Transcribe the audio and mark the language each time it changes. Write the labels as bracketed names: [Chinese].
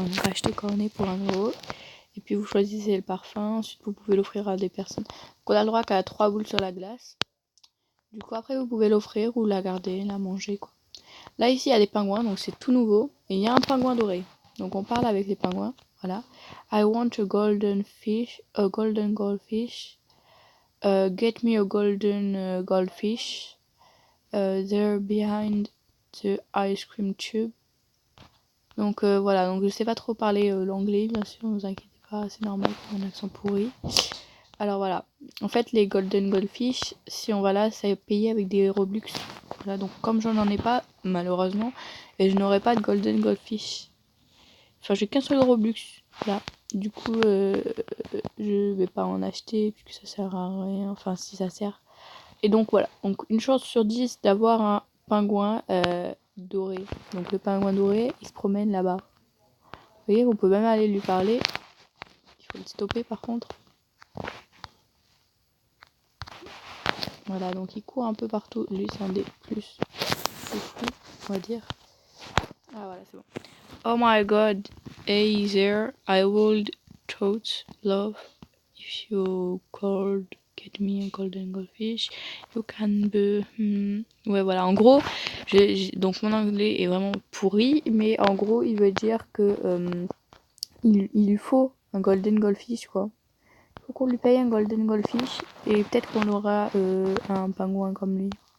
[French] Donc acheter cornet pour 1€. Et puis vous choisissez le parfum. Ensuite, vous pouvez l'offrir à des personnes. Donc on a le droit qu'à 3 boules sur la glace. Du coup, après, vous pouvez l'offrir ou la garder, la manger quoi. Là, ici, il y a des pingouins, donc c'est tout nouveau. Et il y a un pingouin doré. Donc on parle avec les pingouins. Voilà. [English] I want a golden goldfish. Get me a golden goldfish. There behind the ice cream tube. [French] Donc voilà, donc je sais pas trop parler l'anglais, bien sûr, ne vous inquiétez pas, c'est normal pour un accent pourri. Alors voilà, en fait les golden goldfish, si on va là, ça est payé avec des Robux. Voilà, donc comme j'en ai pas, malheureusement, et je n'aurai pas de golden goldfish. Enfin, j'ai qu'un seul Robux, là. Du coup, je vais pas en acheter, puisque ça sert à rien, enfin si ça sert. Et donc voilà, donc une chance sur 10 d'avoir un pingouin doré. Donc le pingouin doré, il se promène là-bas. Vous voyez, on peut même aller lui parler. Il faut le stopper par contre. Voilà, donc il court un peu partout. Lui, c'est un des plus fous, on va dire. Ah voilà, c'est bon. [English] Oh my god, hey there, I would totes love if you could get me a golden goldfish. You can be... [French] Ouais, voilà, en gros, donc mon anglais est vraiment pourri, mais en gros, il veut dire que il lui faut un golden goldfish, quoi. Faut qu'on lui paye un golden goldfish et peut-être qu'on aura un pingouin comme lui.